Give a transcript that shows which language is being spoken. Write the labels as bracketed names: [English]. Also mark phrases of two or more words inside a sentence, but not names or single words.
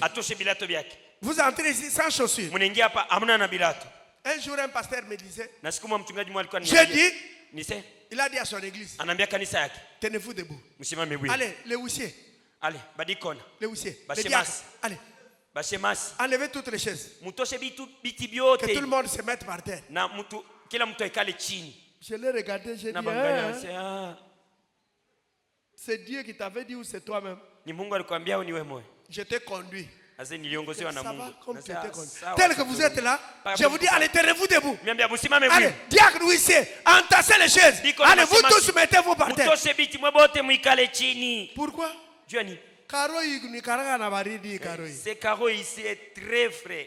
[French] Vous entrez ici sans chaussures. Un jour, un pasteur me disait, j'ai dit, il a dit à son église, tenez-vous debout. Allez, les huissiers, [Swahili] Allez, badikona. [French] Les huissiers. [Swahili] Bashemasi. [French] Allez. [Swahili] Bashemasi. [French] Enlevez toutes les chaises. [Swahili] Mutoshe biti biote. [French] Que tout le monde se mette par terre. [Swahili] Na mutu kila mtu ekale chini. [French] Je l'ai regardé, j'ai dit, c'est Dieu qui t'avait dit ou c'est toi-même? [Swahili] Ni Mungu alikwambia au ni wewe mwenyewe? [French] Je t'ai conduit. [Swahili] Ase niliongozewa na Mungu. [French] Tel que vous êtes là, je vous dis, allez, tenez-vous debout. Allez, diacre huissier, entassez les chaises. Allez, vous tous mettez-vous par terre. Pourquoi? Ce carreau ici est très frais.